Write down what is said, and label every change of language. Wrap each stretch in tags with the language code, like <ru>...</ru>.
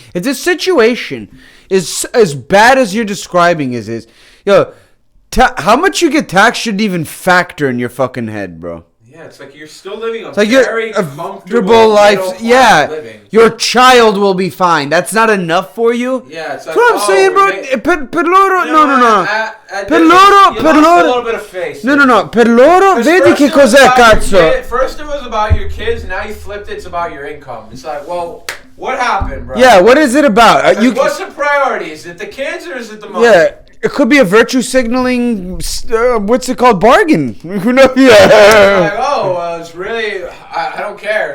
<en>If this situation is as bad as you're describing is yo, how much you get taxed shouldn't even factor in your fucking head, bro. Yeah, it's like you're still living a Like very a comfortable life. Yeah, living. your child will be fine. That's not enough for you. Yeah, it's like, that's what I'm saying, bro.</en> <it>Per loro, no. Per loro.</it> <en>A little bit of face. No.</en> <it>Per loro, vedi che cos'è, cazzo?</it> <en>First it was about your kids, now you flipped it. It's about your income. It's like, well, what happened, bro? Yeah, what is it about? What's the priority? Is it the kids or is it the money? Yeah. It could be a virtue signaling, what's it called, bargain. Who knows? Yeah. Like, well, it's really, I don't care.</en>